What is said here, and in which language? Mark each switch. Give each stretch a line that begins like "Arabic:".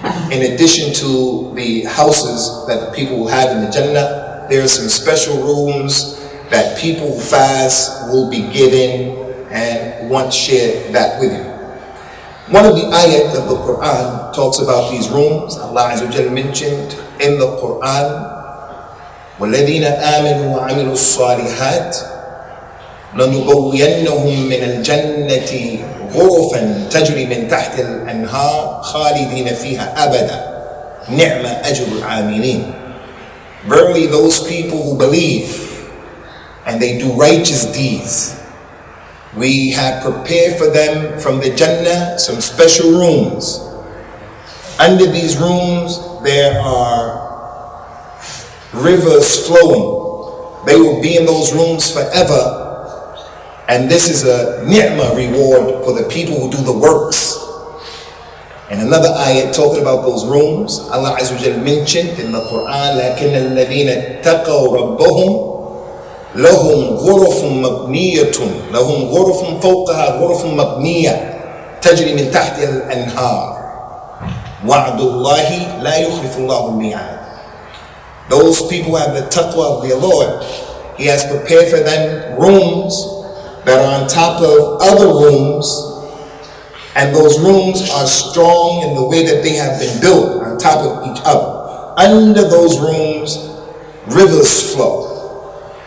English: In addition to the houses that the people will have in the Jannah, there are some special rooms that people who fast will be given, and want to share that with you. One of the ayat of the Quran talks about these rooms.
Arabic: Allah Azza wa Jalla mentioned in the Quran, وَالَّذِينَ آمَنُوا وَعَمِلُوا الصَّالِحَاتِ لنبوينهم من الجنة غرفا تجري من تحت الأنهار خالدين فيها أبدا نعم أجر العاملين.
English: Verily, those people who believe and they do righteous deeds, we have prepared for them from the Jannah some special rooms. Under these rooms there are rivers flowing. They will be in those rooms forever. And this is a ni'mah reward for the people who do the works.
Arabic: And another ayat talking about those rooms, Allah Azza wa Jalla mentioned in the Quran, لَكِنَّ الَّذِينَ اتَّقَوْا رَبَّهُمْ لَهُمْ غُرُفٌ مَبْنِيَّةٌ لَهُمْ غُرُفٌ فَوْقَهَا غُرُفٌ مَبْنِيَّةٌ تَجْرِي مِنْ تَحْتِهَا الْأَنْهَارُ وَعْدُ اللَّهِ لَا يُخْلِفُ اللَّهُ الْمِيعَادَ.
English: Those people have the taqwa of their Lord. He has prepared for them rooms that are on top of other rooms, and those rooms are strong in the way that they have been built on top of each other. Under those rooms, rivers flow.